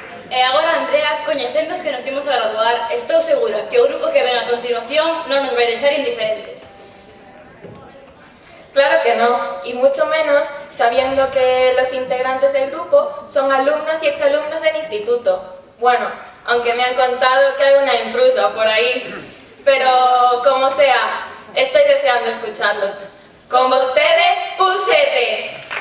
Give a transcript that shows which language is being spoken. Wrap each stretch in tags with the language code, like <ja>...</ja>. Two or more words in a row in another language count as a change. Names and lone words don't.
<gl>E agora, Andrea, coñecendos que nos imos a graduar, estou segura que o grupo que ven a continuación non nos vai deixar indiferentes.</gl> <es>Claro que no, y mucho menos sabiendo que los integrantes del grupo son alumnos y exalumnos del instituto. Bueno, aunque me han contado que hay una intrusa por ahí, pero como sea, estoy deseando escucharlos. Con ustedes, U7.</es>